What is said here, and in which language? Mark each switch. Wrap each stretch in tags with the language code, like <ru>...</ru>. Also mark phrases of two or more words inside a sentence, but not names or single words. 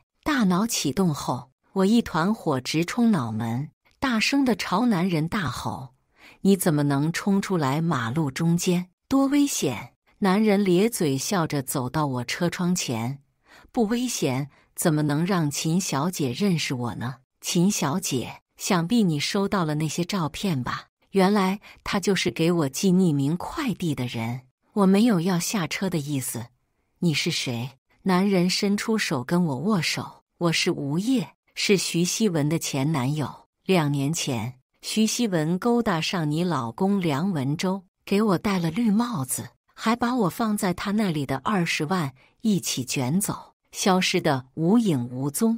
<zh>大腦啟動後，我一團火直衝腦門，大聲地朝男人大吼：“你怎麼能衝出來馬路中間？多危險！” 男人咧嘴笑着走到我車窗前：“不危險，怎麼能讓秦小姐認識我呢？” 秦小姐，想必你收到了那些照片吧？原來她就是給我寄匿名快遞的人。我沒有要下車的意思。你是誰？男人伸出手跟我握手。我是吳燁，是徐希文的前男友。2年前，徐希文勾搭上你老公梁文洲，給我戴了綠帽子，還把我放在他那裡的20萬一起捲走，消失得無影無蹤。</zh>